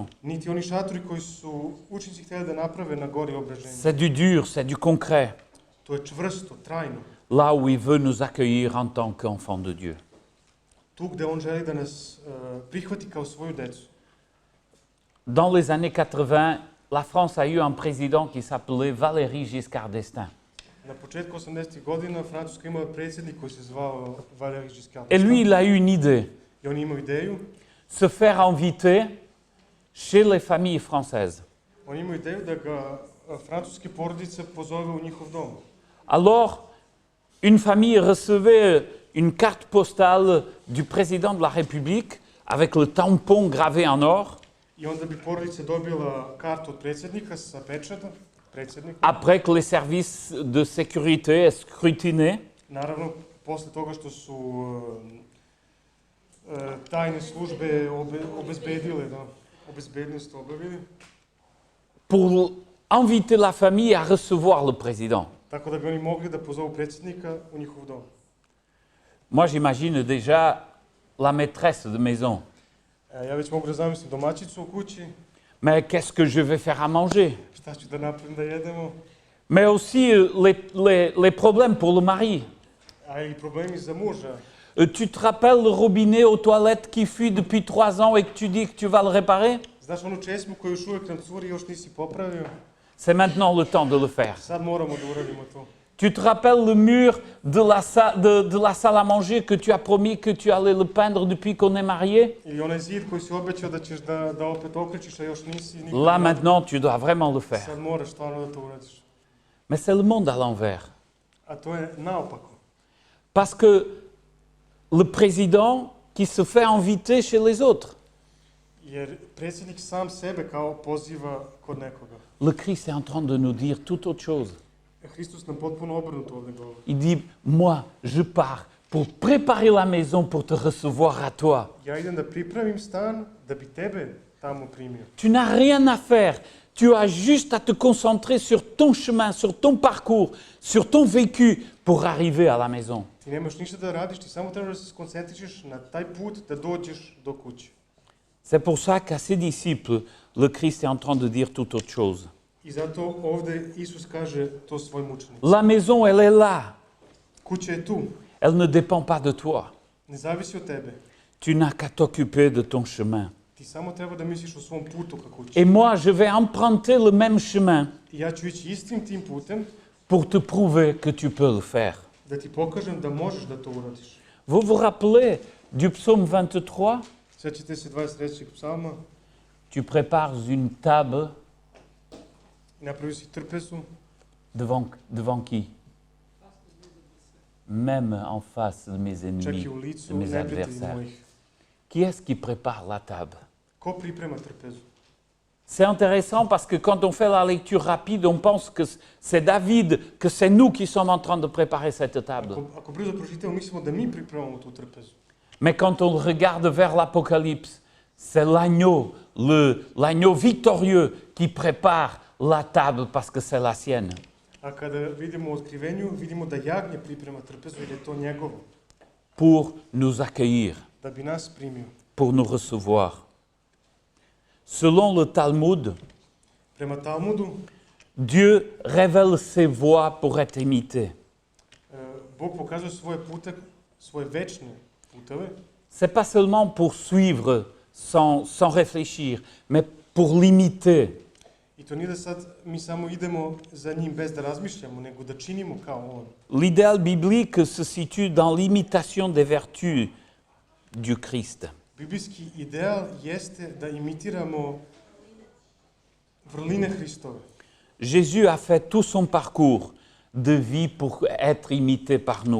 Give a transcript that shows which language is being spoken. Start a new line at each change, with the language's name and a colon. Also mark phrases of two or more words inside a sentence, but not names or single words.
Serbian: нити они шатори кои су ученици хтели да направе на гори ображење.
French: C'est du dur, c'est du concret,
Macedonian: Тоа е чврсто, трајно.
French: là où il veut nous accueillir en tant qu'enfants de Dieu.
Serbian: Тук где он жели да нас прихвати као своју децу.
French: Dans les années 80, la France a eu un président qui s'appelait Valéry Giscard d'Estaing.
Serbian: На почетку 80 година Француска имала председник кој се звао Валери Жискар.
French: Et lui, il a eu une idée,
Serbian: И он имао идеју,
French: se faire inviter chez les familles françaises.
Serbian: он имао идеју да ga француски породица позове у njihov дом.
French: Alors, une famille recevait une carte postale du président de la République avec le tampon gravé en or.
Serbian: И онда би породица добила карту од председника
Macedonian: со печатот, председникот.
French: Après que les services de sécurité aient scrutiné,
Serbian: Наравно, после тога што су тајни службе обезбедиле, да, обезбедност обавили,
French: pour inviter la famille à recevoir le président.
Serbian: така да би они могли да позову председника у njihov дом.
French: Moi, j'imagine déjà la maîtresse de maison.
Serbian: Ја веќе могу да замислим домаќицу у куќи,
French: Mais qu'est-ce que je vais faire à manger?
Serbian: шта ќе да направим да једемо,
French: Mais aussi les problèmes pour le mari.
Serbian: а и проблеми за мужа.
French: Tu te rappelles le robinet aux toilettes qui fuit depuis 3 ans et que tu dis que tu vas le réparer?
Serbian: Znaš onu česmu koju još uvijek nam curi, još nisi popravio?
French: C'est maintenant le temps de le faire.
Serbian: Sad moramo da uradimo to.
French: Tu te rappelles le mur de la salle à manger que tu as promis que tu allais le peindre depuis qu'on est mariés?
Serbian: Ili onaj zid koji si obećao da ćeš da opet okrečiš, a još nisi nikad.
French: Là maintenant, tu dois vraiment le faire.
Serbian: Sad moraš stvarno da to uradiš.
French: Mais c'est le monde à l'envers.
Serbian: A to je naopako.
French: Parce que le président qui se fait inviter chez les autres,
Serbian: Jer predsjednik sam sebe kao poziva kod nekoga.
French: le Christ est en train de nous dire tout autre chose.
Serbian: Hristos nam potpuno obrnuto ovdje govori.
French: Il dit, moi, je pars pour préparer la maison pour te recevoir à toi.
Serbian: Ja idem da pripravim stan da bi tebe tamo primio.
French: Tu n'as rien à faire. Tu as juste à te concentrer sur ton chemin, sur ton parcours, sur ton vécu pour arriver à la maison.
Serbian: Ti nemaš ništa da radiš, ti samo trebaš da se skoncentrišeš na taj put da dođeš do kuće.
French: C'est pour ça qu'à ses disciples, le Christ est en train de dire tout autre chose.
Serbian: I zato ovdje Isus kaže to svojim učenicima.
French: La maison, elle est là.
Serbian: Kuća je tu,
French: Elle ne dépend pas de toi.
Serbian: ne zavisi od tebe.
French: Tu n'as qu'à t'occuper de ton chemin.
Serbian: Ti samo treba da misliš o svom putu ka kući.
French: Et moi, je vais emprunter le même chemin
Serbian: I ja ću ići istim tim putem
French: pour te prouver que tu peux le faire.
Serbian: da ti pokažem da možeš da to uradiš.
French: Vous vous rappelez du psaume 23?
Serbian: Sjećate se 23. psalma,
French: Tu prépares une table
Serbian: napravio si trpezu
French: devant qui? Même en face de mes
Serbian: čak
French: ennemis,
Serbian: i u
French: de
Serbian: licu
French: mes
Serbian: neprijatelja
French: adversaires.
Serbian: mojih.
French: Qui est-ce qui prépare la table?
Serbian: Ko priprema trpezu?
French: C'est intéressant parce que quand on fait la lecture rapide, on pense que c'est David, que c'est nous qui sommes en train de préparer cette table.
Serbian: Ako brzo pročitamo, mislimo da mi pripremamo tu trpezu.
French: Mais quand on regarde vers l'Apocalypse, c'est l'agneau victorieux qui prépare la table parce que c'est la sienne.
Serbian: A kada vidimo u otkrivenju, vidimo da jagnje priprema trpezu jer je to njegovo,
French: Pour nous accueillir,
Serbian: da bi nas primio.
French: pour nous recevoir. Selon le Talmud,
Serbian: Prema Talmudu,
French: Dieu révèle ses voies pour être imité.
Serbian: Bog pokazuje svoje pute, svoje večne puteve,
French: C'est pas seulement pour suivre sans réfléchir, mais pour l'imiter.
Serbian: i to nije da sad mi samo idemo za njim bez da razmišljamo, nego da činimo kao on.
French: L'idéal biblique se situe dans l'imitation des vertus du Christ.
Serbian: Biblijski ideal jeste da imitiramo vrline Hristove.
French: Jésus a fait tout son parcours de vie pour être imité par nous.